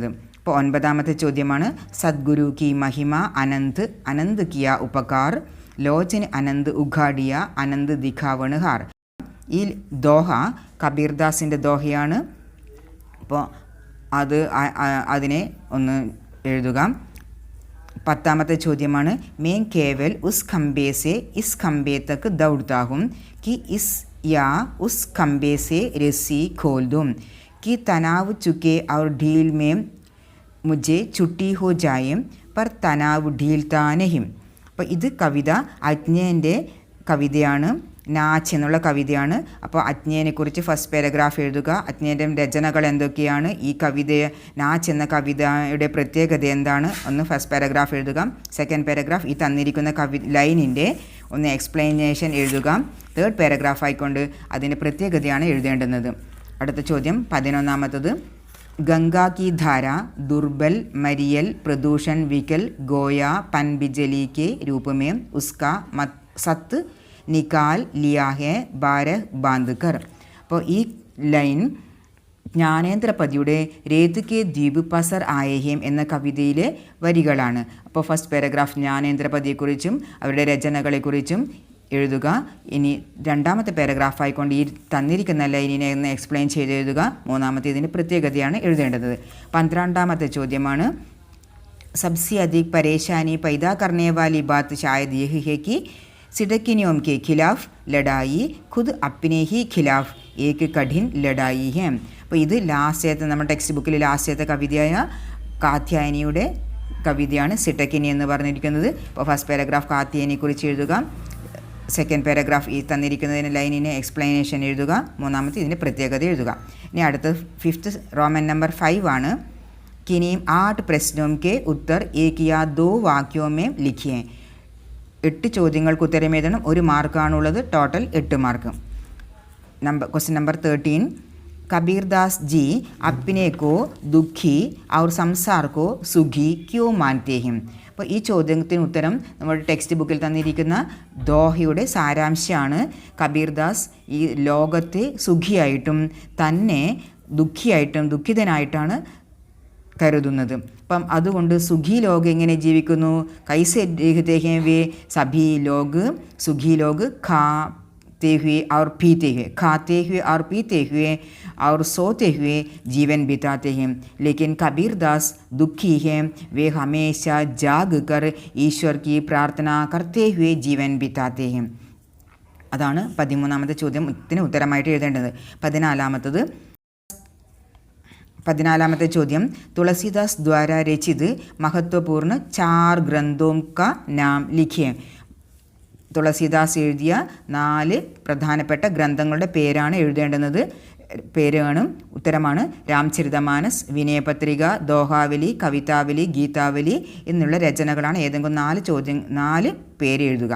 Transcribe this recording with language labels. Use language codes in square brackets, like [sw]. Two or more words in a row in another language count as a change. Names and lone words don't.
[ml] ഇപ്പോൾ 9ാമത്തെ ചോദ്യമാണ്, [hi] सद्गुरु की महिमा अनंत किया उपकार लोचन अनंत उघाड़िया अनंत दिखावणहार. [ml] ഈ ദോഹ കബീർദാസിൻ്റെ ദോഹയാണ്. അപ്പോൾ അതിനെ ഒന്ന് എഴുതുക. 10ാമത്തെ ചോദ്യമാണ്, [hi] मैं केवल उस खंभे से इस खंभे तक दौड़ता हूँ कि इस या उस खंबे से रस्सी खोल दूँ कि तनाव चुके और ढील में मुझे छुट्टी हो जाए पर तनाव ढीलता नहीं. [ml] അപ്പോൾ ഇത് കവിത അജ്ഞേൻ്റെ കവിതയാണ്. നാച്ച് എന്നുള്ള കവിതയാണ്. അപ്പോൾ അജ്ഞേനെക്കുറിച്ച് [en] first paragraph [ml] എഴുതുക. അജ്ഞേൻ്റെ രചനകൾ എന്തൊക്കെയാണ്, ഈ കവിത നാച്ച് എന്ന കവിതയുടെ പ്രത്യേകത എന്താണ് ഒന്ന് [en] first paragraph [ml] എഴുതുക. [en] second paragraph [ml] ഈ തന്നിരിക്കുന്ന ലൈനിൻ്റെ ഒന്ന് എക്സ്പ്ലനേഷൻ എഴുതുക. [en] third paragraph [ml] ആയിക്കൊണ്ട് അതിൻ്റെ പ്രത്യേകതയാണ് എഴുതേണ്ടുന്നത്. അടുത്ത ചോദ്യം 11ാമത്തത് [hi] गंगा की धारा दुर्बल मरियल प्रदूषण विकल गोया पन बिजली के रूप में उसका सत निकाल लिया है बारह बांधकर. [ml] അപ്പോൾ ഈ ലൈൻ ജ്ഞാനേന്ദ്രപതിയുടെ രേത് കെ ദ്വീപ് പസർ ആയേഹേം എന്ന കവിതയിലെ വരികളാണ്. അപ്പോൾ [en] first paragraph [ml] ജ്ഞാനേന്ദ്രപതിയെക്കുറിച്ചും അവരുടെ രചനകളെക്കുറിച്ചും എഴുതുക. ഇനി രണ്ടാമത്തെ പാരഗ്രാഫ് ആയിക്കൊണ്ട് ഈ തന്നിരിക്കുന്ന ലൈനിനെ ഒന്ന് എക്സ്പ്ലെയിൻ ചെയ്ത് എഴുതുക. മൂന്നാമത്തെ ഇതിൻ്റെ പ്രത്യേകതയാണ് എഴുതേണ്ടത്. 12ാമത്തെ ചോദ്യമാണ് [hi] सबसे अधिक परेशानी पैदा करने वाली बात शायद यही है कि सिडकी नियम के खिलाफ लड़ाई खुद अपने ही खिलाफ एक कठिन लड़ाई है. [ml] അപ്പോൾ ഇത് ലാസ്റ്റത്തെ നമ്മുടെ [en] text book [ml] ലാസ്റ്റത്തെ കവിതയായ കാത്യായനിയുടെ കവിതയാണ് സിഡക്കിനി എന്ന് പറഞ്ഞിരിക്കുന്നത്. അപ്പോൾ [en] first paragraph [ml] കാത്യായനിയെക്കുറിച്ച് എഴുതുക. [en] second paragraph [ml] ഈ തന്നിരിക്കുന്നതിന് ലൈനിന് എക്സ്പ്ലനേഷൻ എഴുതുക. മൂന്നാമത്തെ ഇതിൻ്റെ പ്രത്യേകത എഴുതുക. ഇനി അടുത്ത [en] fifth roman number [ml] 5 ആണ്. [hi] किन्हीं 8 प्रश्नों के उत्तर एक या 2 वाक्यों में लिखिए. [ml] 8 ചോദ്യങ്ങൾക്ക് ഉത്തരം എഴുതണം. 1 മാർക്കാണുള്ളത്. ടോട്ടൽ 8 മാർക്ക്. [en] question number [hi] 13 कबीरदास जी अपने को दुखी और संसार को सुखी क्यों मानते हैं. [ml] അപ്പോൾ ഈ ചോദ്യത്തിന് ഉത്തരം നമ്മുടെ [en] text book [ml] തന്നിരിക്കുന്ന ദോഹയുടെ സാരാംശമാണ്. കബീർദാസ് ഈ ലോകത്തെ സുഖിയായിട്ടും തന്നെ ദുഃഖിതനായിട്ടാണ് കരുതുന്നത്. അപ്പം അതുകൊണ്ട് [hi] सुखी लोग [ml] എങ്ങനെ ജീവിക്കുന്നു, [hi] कैसे रहते हैं वे सभी लोग सुखी लोग खाते हुए और पीते हुए और सोते हुए जीवन बिताते हैं. लेकिन कबीरदास दुखी हैं, वे हमेशा जाग कर ईश्वर की प्रार्थना करते हुए जीवन बिताते हैं. [ml] അതാണ് 13ാമത്തെ ചോദ്യത്തിന് ഉത്തരമായിട്ട് എഴുതേണ്ടത്. 14ാമത്തെ ചോദ്യം [hi] तुलसीदास द्वारा रचित महत्वपूर्ण 4 ग्रंथों का नाम लिखिए. [ml] തുളസിദാസ് എഴുതിയ 4 പ്രധാനപ്പെട്ട ഗ്രന്ഥങ്ങളുടെ പേരാണ് എഴുതേണ്ടുന്നത്. പേരാണ് ഉത്തരമാണ് രാംചരിതമാനസ്, വിനയപത്രിക, ദോഹാവലി, കവിതാവലി, ഗീതാവലി എന്നുള്ള രചനകളാണ്. ഏതെങ്കിലും 4 പേര് എഴുതുക.